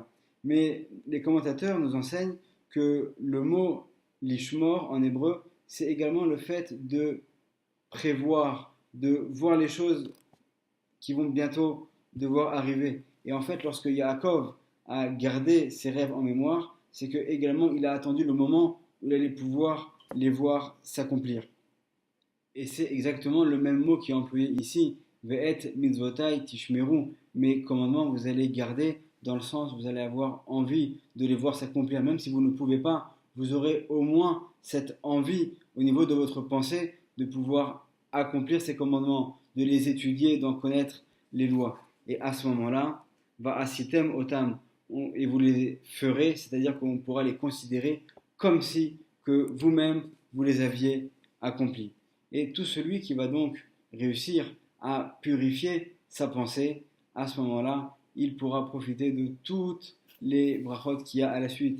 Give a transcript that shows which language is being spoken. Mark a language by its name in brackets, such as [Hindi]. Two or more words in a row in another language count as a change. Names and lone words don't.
[French] Mais les commentateurs nous enseignent que le mot lishmor en hébreu, c'est également le fait de prévoir, de voir les choses qui vont bientôt devoir arriver. Et en fait, lorsque Yaakov a gardé ses rêves en mémoire, c'est que également il a attendu le moment où il allait pouvoir les voir s'accomplir. Et c'est exactement le même mot qui est employé ici, [Hebrew] ואת מצותי תשמרו, [French] mes commandements vous allez garder, dans le sens où vous allez avoir envie de les voir s'accomplir, même si vous ne pouvez pas, vous aurez au moins cette envie au niveau de votre pensée de pouvoir accomplir ces commandements, de les étudier, d'en connaître les lois. Et à ce moment-là, [Hebrew] ועשיתם אותם, [French] et vous les ferez, c'est-à-dire qu'on pourra les considérer comme si que vous-même vous les aviez accomplis. Et tout celui qui va donc réussir à purifier sa pensée, à ce moment-là, il pourra profiter de toutes les brachot qu'il y a à la suite.